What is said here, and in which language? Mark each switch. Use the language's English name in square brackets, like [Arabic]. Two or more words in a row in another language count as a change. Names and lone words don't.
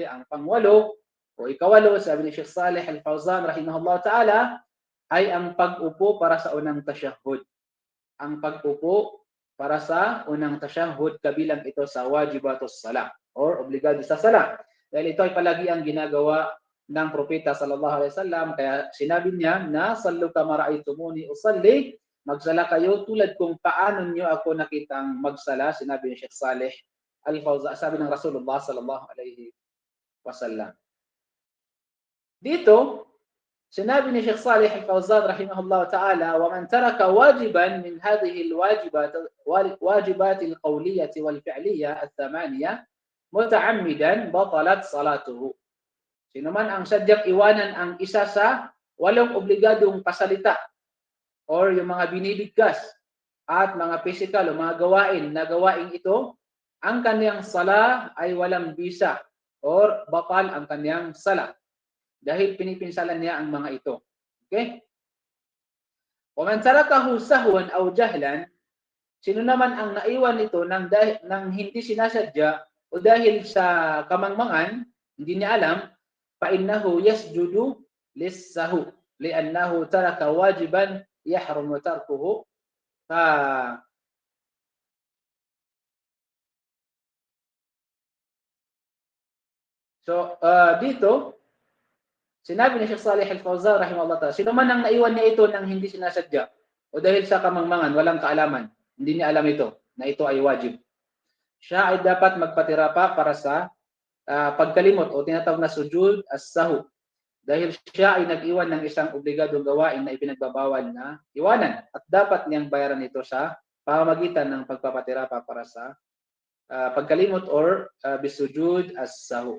[Filipino] Ang pangwalo o ikawalo sabi ni Sheikh Saleh Al-Fawzan [Arabic] رحمه الله تعالى [Filipino] ay ang pag-upo para sa unang tashahhud. Ang pag-upo para sa unang tashahhud kabilang ito sa [Arabic] واجبات الصلاة [Filipino] or obligado sa sala. Dahil ito ay palagi ang ginagawa ng Propeta [Arabic] صلى الله عليه وسلم, [Filipino] kaya sinabi niya na [Arabic] صلوا كما رأيتموني أصلي, [Filipino] magsala kayo tulad kung paano niyo ako nakitang magsala, sinabi ni Sheikh Saleh Al-Fawzan, sabi ng [Arabic] رسول الله صلى الله عليه وسلم. [Filipino] Dito sinabi ni Sheikh Saleh Al-Fawzan [Arabic] رحمه الله تعالى، ومن ترك واجبا من هذه الواجبات القولية والفعلية الثمانية متعمدا بطلت صلاته. [Filipino] Sino man ang sadyang iwanan ang isa sa walong obligadong pasalita or yung mga binibigkas at mga physical o mga gawain na gawain ito, ang kaniyang sala ay walang bisa or batal ang kaniyang sala dahil pinipinsalan niya ang mga ito. [Arabic] Okay? ومن تركه سهوا أو جهلا, [Filipino] sino naman ang naiwan ito nang hindi sinasadya o dahil sa kamangmangan, hindi niya alam, [Arabic] فإنه يسجد للسهو لأنه ترك واجبا يحرم تركه. [Filipino] Dito sinabi ni Sheikh Saleh Al-Fawzan [Arabic] رحمه الله تعالى, [Filipino] sino man ang naiwan niya ito nang hindi sinasadya o dahil sa kamangmangan, walang kaalaman, hindi niya alam ito na ito ay wajib, siya ay dapat magpatira pa para sa pagkalimot o tinatawag na [Arabic] سجود السهو [Filipino] dahil siya ay nag-iwan ng isang obligadong gawain na ipinagbabawal na iwanan at dapat niyang bayaran ito sa pamamagitan ng pagpapatira pa para sa pagkalimot or [Arabic] بسجود السهو.